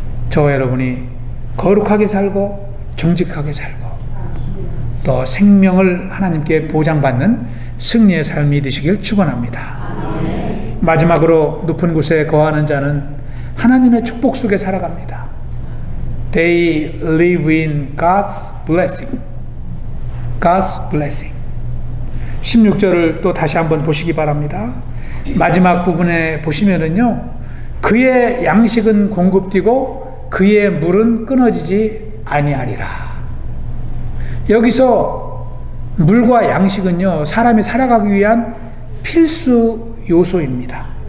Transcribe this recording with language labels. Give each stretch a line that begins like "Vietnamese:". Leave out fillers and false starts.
Korean: 저와 여러분이 거룩하게 살고 정직하게 살고 또 생명을 하나님께 보장받는 승리의 삶이 되시길 축원합니다. 마지막으로 높은 곳에 거하는 자는 하나님의 축복 속에 살아갑니다.
English: They live in God's blessing. God's blessing.
Korean: 16절을 또 다시 한번 보시기 바랍니다. 마지막 부분에 보시면은요, 그의 양식은 공급되고 그의 물은 끊어지지 아니하리라. 여기서 물과 양식은요, 사람이 살아가기 위한 필수 요소입니다.